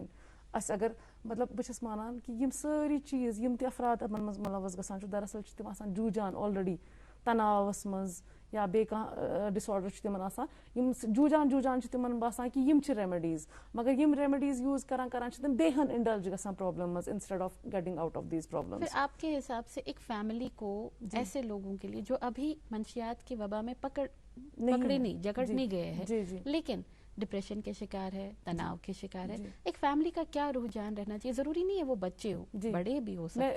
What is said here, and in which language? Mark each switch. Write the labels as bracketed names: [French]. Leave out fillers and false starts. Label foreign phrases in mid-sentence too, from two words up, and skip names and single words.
[Kashmiri] اَسہِ اگر مطلب بہٕ چھَس مانان کہِ یِم سٲری چیٖز یِم تہِ افراد یِمن منٛز مُلوث گژھان چھُ, دراصل چھِ تِم آسان جوٗجان آلریڈی تناوس منٛز یا بیٚیہِ کانٛہہ ڈِسآرڈر چھُ تِمن آسان, یِم جوٗجان چھِ تِمن باسان کہِ یِم چھِ ریمڈیٖز, مگر یِم ریمڈیٖز یوٗز کران چھِ تِم بیٚیہِ ہن انڈلج گژھان پرابلم منٛز [English] instead of getting out of these problem. [Urdu] آپ کے حساب سے ایک فیملی کو ایسے لوگوں کے لیے جو ابھی منشیات کی وبا میں پکڑے نہیں جکڑ نہیں گئے ہیں لیکن ڈپریشن کے شکار ہے, تناؤ کے شکار ہے, ایک فیملی کا کیا رجحان رہنا چاہیے؟ ضروری نہیں ہے وہ بچے ہو, بڑے بھی ہو سکتے ہیں.